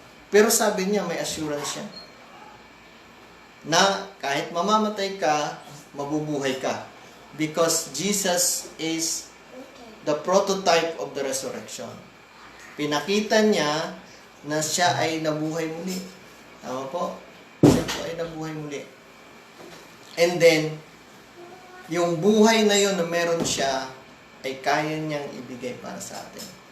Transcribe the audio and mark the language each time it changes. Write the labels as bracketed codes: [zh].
[tl] Pero sabi niya, may assurance siya na kahit mamamatay ka, mabubuhay ka. [en] Because Jesus is the prototype of the resurrection. [tl] Pinakita niya na siya ay nabuhay muli. Tama po? Siya po ay nabuhay muli. And then, yung buhay na yun na meron siya, ay kaya niyang ibigay para sa atin.